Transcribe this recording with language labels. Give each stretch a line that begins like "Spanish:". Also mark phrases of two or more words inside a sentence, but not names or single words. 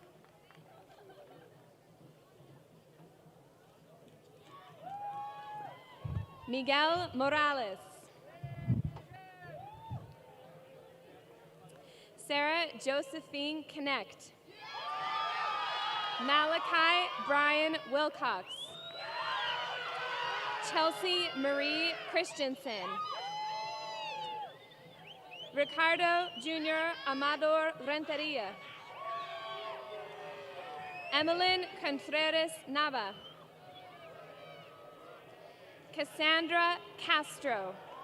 Spanish: Miguel Morales. Sarah Josephine Connect. Malachi Brian Wilcox. Chelsea Marie Christensen. Ricardo Jr. Amador Renteria. Emeline Contreras Nava. Cassandra Castro.